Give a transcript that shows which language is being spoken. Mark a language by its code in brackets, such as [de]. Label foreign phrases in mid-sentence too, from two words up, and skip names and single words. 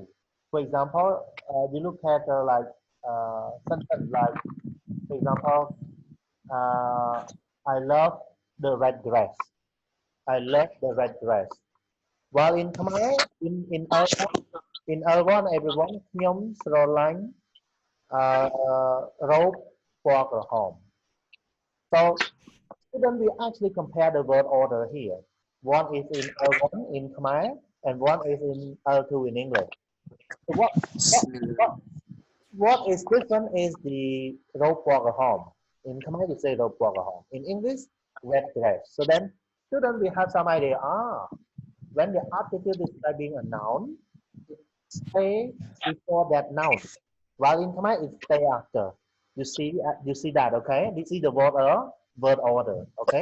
[en] For example, you look at sentence like, for example, I love the red dress. I love the red dress. While in Khmer, in L1 everyone [km] ខ្ញុំស្រឡាញ់រ៉ូបពណ៌ក្រហម [en] So student will actually compare the word order here. One is in L1 in Khmer and one is in L2 in English. So what is different is the [km] រ៉ូបពណ៌ក្រហម [en] In Khmer we say [km] រ៉ូបពណ៌ក្រហម [en] In English red dress. So then student will have some idea. When the article describing a noun, it stay before that noun, while in Khmer it stay after. You see that, okay? This is the word order, okay?